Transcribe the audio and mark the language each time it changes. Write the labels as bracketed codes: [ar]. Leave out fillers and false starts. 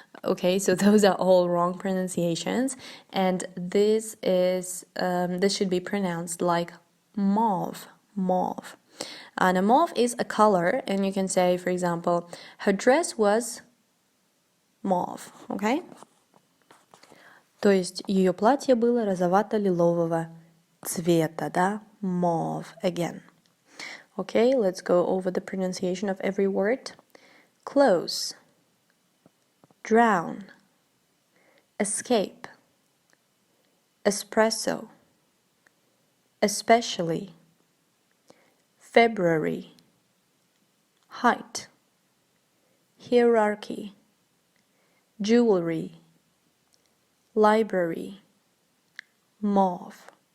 [en] Okay, so those are all wrong pronunciations, and this should be pronounced like mauve. And a mauve is a color, and you can say, for example, her dress was mauve. Okay. [ru] То есть ее платье было розовато-лилового цвета, да? [en] Mauve again. Okay, let's go over the pronunciation of every word. Close, drown, escape, espresso, especially, February, height, hierarchy, jewelry, library, mauve.